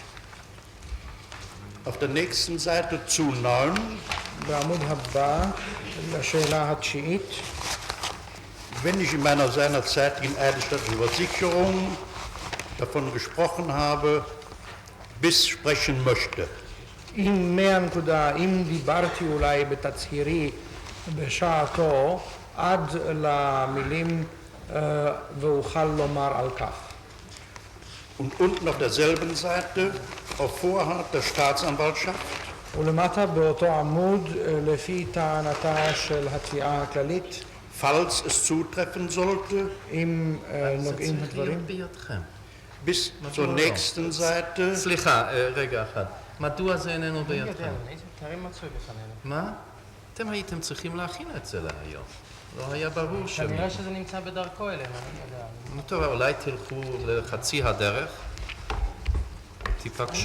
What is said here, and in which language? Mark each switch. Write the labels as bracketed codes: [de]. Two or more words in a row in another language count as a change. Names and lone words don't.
[de] Auf der nächsten Seite zu 9, [he] בעמוד הבא, לשאלה התשיעית, [de] wenn ich in meiner seinerzeitigen eidesstattlichen Versicherung davon gesprochen habe, bis sprechen möchte. [he] אם דיברתי אולי בתצהירי בשעתו, עד למילים ואוכל לומר על כך. [de] Und unten auf derselben Seite, auf Vorhalt der Staatsanwaltschaft, [he] ולמטה באותו עמוד, לפי טענתה של התביעה הכללית, [de] falls es zutreffen sollte, [he] אם זה נוגעים צריך הדברים. להיות בידכם. [de] bis zur nächsten Seite. [he] סליחה, רגע אחד. מדוע זה איננו בידכם? מה? אתם הייתם צריכים להכין את זה להיום. לא היה ברור ש... כנראה שזה נמצא בדרכו אלינו, אני יודע. טוב, אולי תלכו לחצי הדרך, תיפגשו.